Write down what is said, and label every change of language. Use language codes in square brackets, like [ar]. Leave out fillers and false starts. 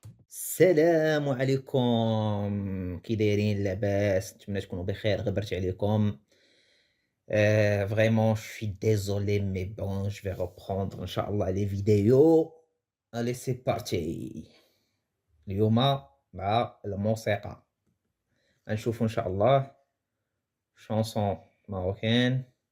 [ar] السلام عليكم، كي دايرين لاباس؟ نتمنى تكونوا بخير. غبرت عليكم. [fr] Vraiment, je suis désolé, mais bon, je vais reprendre Inch'Allah les vidéos. Allez, c'est parti. [ar] اليوم مع الموسيقى غنشوفوا إن شاء الله [fr] chanson marocaine.